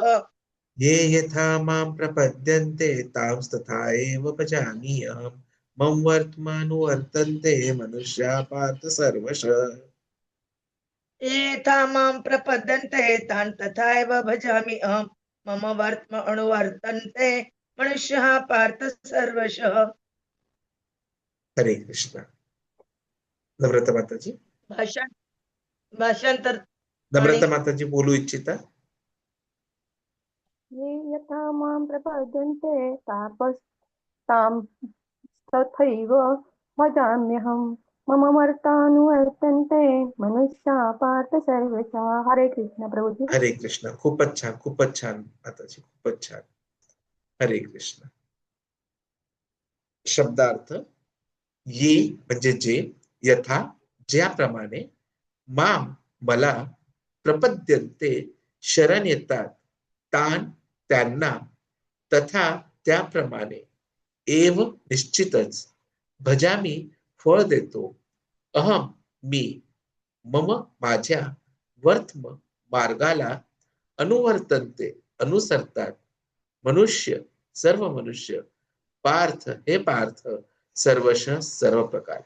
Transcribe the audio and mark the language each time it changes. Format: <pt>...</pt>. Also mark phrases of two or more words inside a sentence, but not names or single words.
<sa>ये यथा मां प्रपद्यन्ते तां तथा एव भजामि अहम् मम वर्त्मनुवर्तन्ते मनुष्याः पार्थ सर्वशः. ये यथा मां प्रपद्यन्ते तान् तथा एव भजामि अहम् मम वर्त्म अनुवर्तन्ते मनुष्यः पार्थ सर्वशः.</sa> <mr>हरे कृष्ण. नम्रता माताजी. भाषांतर. नम्रता माताजी बोलू इच्छिता?</mr> <sa>ये यथा मां प्रपद्यन्ते तां तथैव भजाम्यहम् मम वर्तानुवर्तन्ते मनुष्याः पार्थ सर्वशः.</sa> <mr>हरे कृष्ण प्रभुजी. हरे कृष्ण. खूपच छान माताजी, खूपच छान. हरे कृष्ण. शब्दार्थ ये म्हणजे जे, यथा ज्याप्रमाणे, माम मला, प्रपद्यन्ते शरण येतात, तान त्यांना, तथा त्याप्रमाणे, एव निश्चितच, भजामी फळ देतो, अहम मी, मम माझ्या, वर्त्म मार्गाला, अनुवर्तन्ते अनुसरतात, मनुष्य सर्व मनुष्य, पार्थ हे पार्थ, सर्वशः सर्व प्रकारे.</mr>